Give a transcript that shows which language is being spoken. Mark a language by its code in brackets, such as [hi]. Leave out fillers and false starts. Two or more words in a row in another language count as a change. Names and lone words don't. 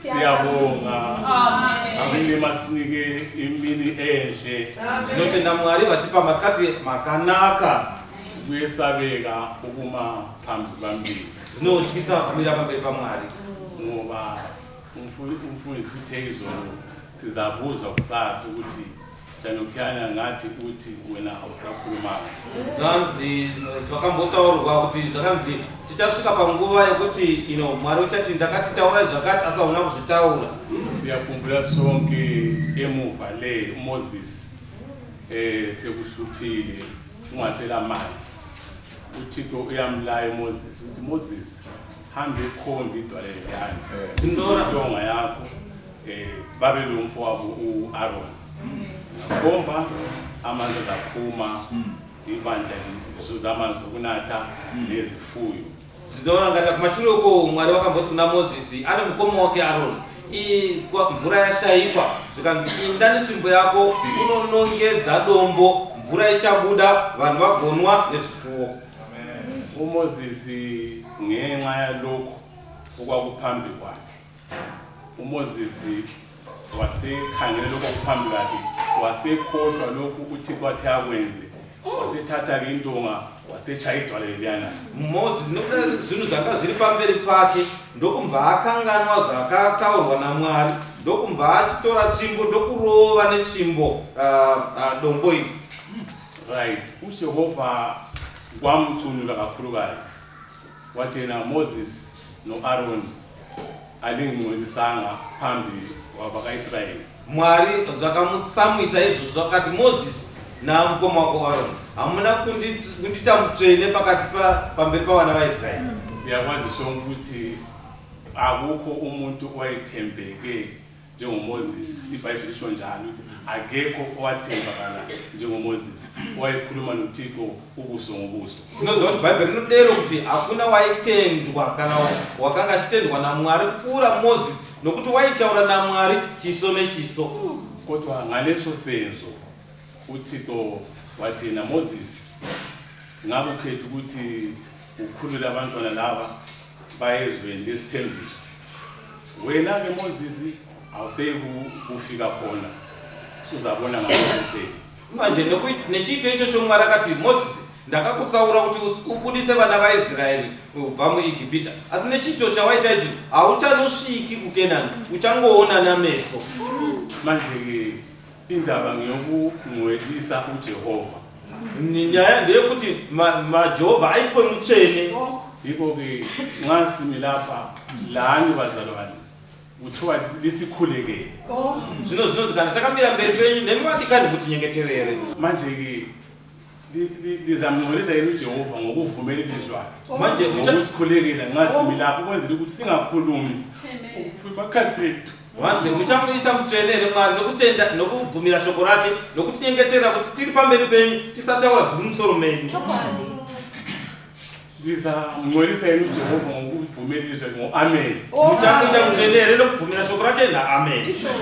[nd] Siyabonga. Amini masinike imini enhle. [sn] Tinotenda Mwari vatipa masikati makanaka. [nd] Kuyesabeka ukuma phambi kwami. [sn] Zvinotyisa kumira pamberi paMwari. [nd] Ngoba umfundisi uthe izolo sizabuzwa kusasa ukuthi Janokyana ngathi uthi wena awusakhulumanga. [sn] Zvanzi zvakambotaurwa kuti zvakanzi tichasvika panguva yekuti Mwari uchati ndakatitaura zvakati asi hauna kuzvitaura. [nd] Siyakhumbula sonke emuva le Moses sekuhluphile ungasela manzi. Uthixo uyamlaya Moses uthi Moses hambe khomba idwala leliyana. Zindora intonga yakho babe lo mfowabo uAaron. Khomba amanzi aphuma ibandla lizuza amanzi okunatha nezifuyo. [sn] Zindora ngati kumashure uko Mwari wakamboti kuna Moses ane mukoma wake Aaron. Mvura yashayikwa zvikanzi inda nesimbo yako unonongedza dombo mvura ichabuda vanhu vagonwa nezvipfuwo. [nd] uMoses ngenxa yalokho okwakuphambi kwakhe. uMoses wasekhangele lokho okuphambi kwakhe wasekhohlwa lokhu uThixo wathi akwenze. Wasethatha ke intonga wasechaya idwala leliyana. [sn] Moses nokuda zvinhu zvanga zviri pamberi pake ndokumva akanganwa zvakataurwa naMwari ndokumva achitora tsvimbo ndokurova netsvimbo dombo iri. [en] Right. [nd] uJehova kwamthunula kakhulukazi. Wathi yena Moses noAaron alingcolisanga phambi kwabakaIsrayeli. [sn] Mwari zvakamutsamwisa izvozvo akati Moses namukoma wako Aaron hamuna kundita mutsvene pakati pamberi pavana vaIsraeri. [nd] Siyakwazi sonke ukuthi akukho umuntu owayethembeke njengoMoses. iBhayibheli lisho njalo ukuthi akekho owathembakala njengoMoses owayekhuluma noThixo ubuso ngobuso. [sn] Tinoziva kuti Bhaibheri rinodero kuti hakuna waitendwa kana wakanga achitendwa naMwari kupfuura Moses nokuti waitaura naMwari chiso nechiso. [nd] Kodwa ngaleso senzo uThixo wathi na Moses ngabe ukhetha ukuthi ukhulule abantwana laba bayezweni lesithembiso. Wena ke Moses awuseyi kufika khona uzabona ngaphezulu. [sn] Manje nechito icho choMwari akati Moses ndakakutsaura kuti ubudise vana vaIsraeri kubva muIgipita asi nechito chawaita ichi hauchanosviki kuKenani uchangoona nameso. [nd] Manje ke indaba ngeyokungcwelisa uJehova. [sn] Nyaya ndeyekuti maJehovha aitwe mutsvene. [nd] Yiko ke nxa simi lapha lani bazalwane kuthiwa lisikhulekele. [sn] Zvino kana takamira mberi penyu nemi vadikani mutinyengeterere. [nd] Manje ke lizamngcolisa yena uJehova ngokuvumela ilizwi lakhe. Manje ngokusikhulekela nxa simi lapha ukwenzela ukuthi singakhulumi makhati ethu. [sn] Manje muchamuita mutsvene Mwari nokutenda nokubvumira shoko rake nokutinyengetera kuti tiri pamberi penyu tisataura zviri mumusoro menyu. [nd] Lizamngcolisa yena uJehova ngokuvumela ilizwi lakhe ngo-amen. [sn] Muchamuita mutsvene nokubvumira shoko rake na-amen.